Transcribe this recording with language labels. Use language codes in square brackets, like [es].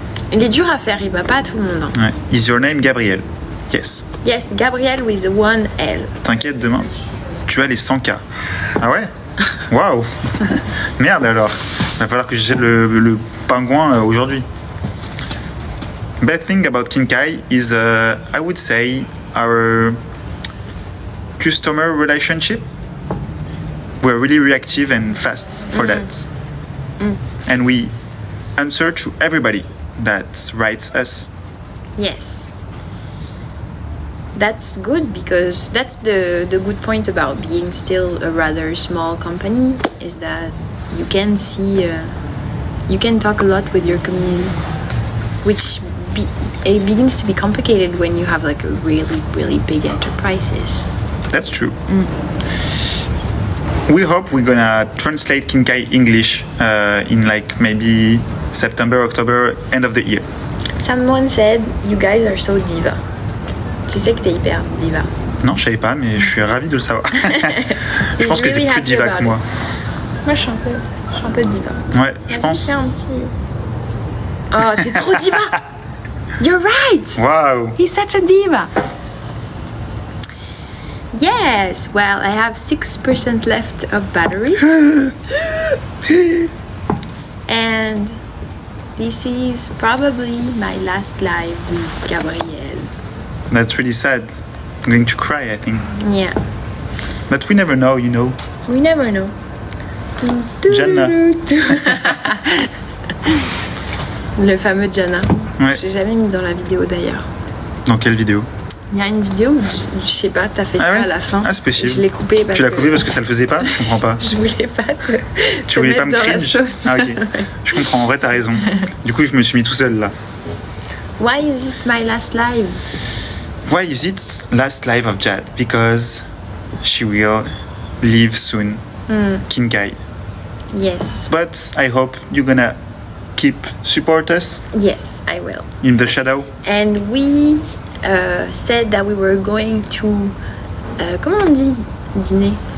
[fr] Il est dur à faire, il va pas à tout le monde. Hein. [en] Ouais. Is your name Gabriel? Yes. Yes, Gabriel with one L. [fr] T'inquiète, demain, tu as les 100K. Ah ouais? Waouh. Merde alors. Va falloir que j'achète le pingouin aujourd'hui. [en] Bad thing about Kinkai is, I would say, our customer relationship. We're really reactive and fast for that. And we answer to everybody that writes us. Yes. That's good because that's the good point about being still a rather small company is that you can see, you can talk a lot with your community, which it begins to be complicated when you have like a really big enterprises. That's true. We hope we're gonna translate Kinkai English in like maybe September, October, end of the year. Someone said you guys are so diva. [fr] Tu sais que t'es hyper diva. Non, je savais pas, mais je suis ravi de le savoir. Je pense que t'es plus diva que moi. Moi, je suis un peu diva. Ouais, je pense. Fais un petit... Oh, t'es trop diva. [en] You're right. Wow. He's such a diva. Yes, well, I have 6% left of battery. And this is probably my last live with Gabriel. That's really sad. I'm going to cry, I think. Yeah. But we never know, you know. We never know. Jana. [fr] Le fameux Jana. Ouais. J'ai jamais mis dans la vidéo d'ailleurs. Dans quelle vidéo? Il y a une vidéo où je sais pas, t'as fait ça ouais à la fin. Ah, c'est possible. Je l'ai coupé parce tu l'as coupé parce que ça le faisait pas? Je comprends pas. Je voulais pas tu voulais mettre pas me dans la cringe? sauce. Ah ok. Je comprends, en vrai t'as raison. Du coup je me suis mis tout seul là. [en] Why is it my last live? Why is it last live of Jad? Because she will leave soon. Kinkai. Yes. But I hope you're gonna keep support us. Yes, I will. In the shadow. And we said that we were going to [fr] comment on dit dîner?